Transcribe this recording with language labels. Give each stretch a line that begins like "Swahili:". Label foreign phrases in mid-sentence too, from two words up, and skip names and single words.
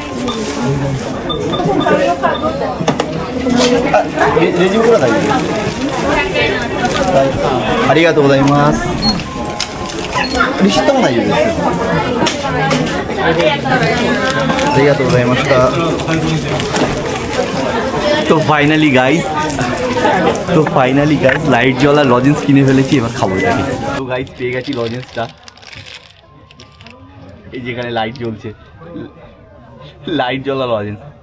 Japanese: レジ袋大丈夫ですありがとうございますレシートも大丈夫ですありがとうございました তো
English: finally guys
Bangla: লাইট জ্বলা লজেন্স কিনে ফেলেছি এবার খাবো এটাকে তো গাইস পেয়ে গেছি লজেন্সটা এই যেখানে লাইট জ্বলছে লাইট জ্বলা লজেন্স